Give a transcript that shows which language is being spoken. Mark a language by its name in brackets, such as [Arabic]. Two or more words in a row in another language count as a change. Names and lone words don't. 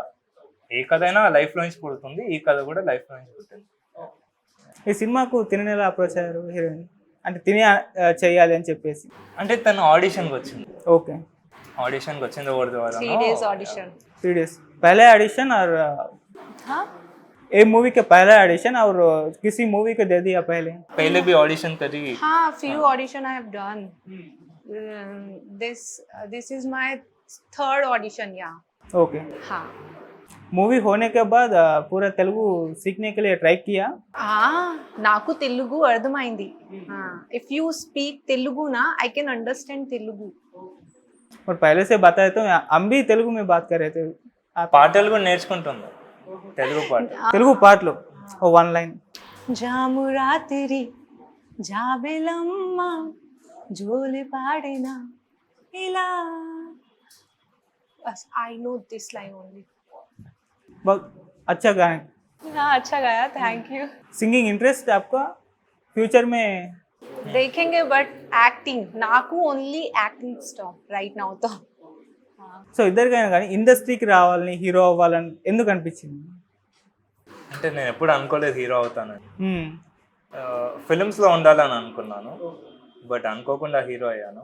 [Telugu] ఏ కథ అయినా లైఫ్లో నుంచి పుడుతుంది, ఈ కథ కూడా లైఫ్లో నుంచి పుట్టింది. ఈ సినిమాకు తిని ఎలా అప్రోచ్ అయ్యారు హీరోయిన్? అంటే తిని చేయాలి అని చెప్పేసి. అంటే తను ఆడిషన్కి వచ్చింది. ఓకే, ఆడిషన్కి వచ్చింది. ఎవరి ద్వారా? [English] 3 days audition. [Hindi] 3 days पहले ऑडिशन और हाँ ए मूवी के पहला ऑडिशन और किसी मूवी को दे दिया पहले? पहले भी ऑडिशन करी. हाँ, [English] few audition I have done. This is my third audition, yeah. [Hindi] ओके. हाँ. मूवी होने के बाद पूरा तेलुगु सीखने के लिए ट्राई किया? [Telugu] నాకు తెలుగు అర్థమైంది. [English] if you speak Telugu [Telugu] నా [English] I can understand Telugu. [Hindi] और पहले से बताए तो हम भी तेलुगु में बात कर रहे थे. [Telugu] పాటలు కూడా నేర్చుకుంటున్నా తెలుగు పాట. తెలుగు పాటలు ఓ [English] one line. [Telugu] జాము రాత్రి జాబెలమ్మ జోలి పాడినా ఇలా. [English] बस I know this line only. [Hindi] बहुत अच्छा गाना. हाँ, अच्छा गाया, थैंक यू. [English] singing interest [Hindi] आपका फ्यूचर में? [Telugu] देखेंगे [English] but acting [Telugu] నాకు [English] only acting [Telugu] ఇష్టం [English] right now [Telugu] తో. సో ఇద్దరికైనా కానీ ఇండస్ట్రీకి రావాలని హీరో అవ్వాలని ఎందుకు అనిపించింది? అంటే నేను ఎప్పుడు అనుకోలేదు హీరో అవుతానని. ఫిలిమ్స్లో ఉండాలని అనుకున్నాను, బట్ అనుకోకుండా హీరో అయ్యాను.